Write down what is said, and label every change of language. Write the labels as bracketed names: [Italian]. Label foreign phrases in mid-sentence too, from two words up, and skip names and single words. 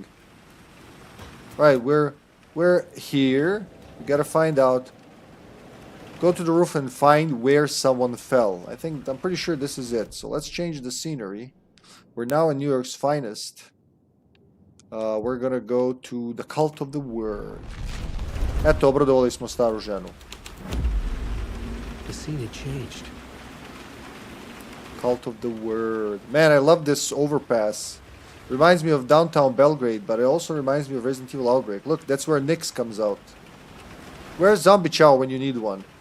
[English] Right, we're here. We gotta find out. Go to the roof and find where someone fell. I'm pretty sure this is it. So let's change the scenery. We're now in New York's finest. We're gonna go to the Cult of the Word. [Serbian] Eto, obradovali smo staru ženu. [English] The scene had changed. Cult of the Word. Man, I love this overpass. Reminds me of downtown Belgrade, but it also reminds me of Resident Evil Outbreak. Look, that's where Nyx comes out. Where's Zombie Chow when you need one?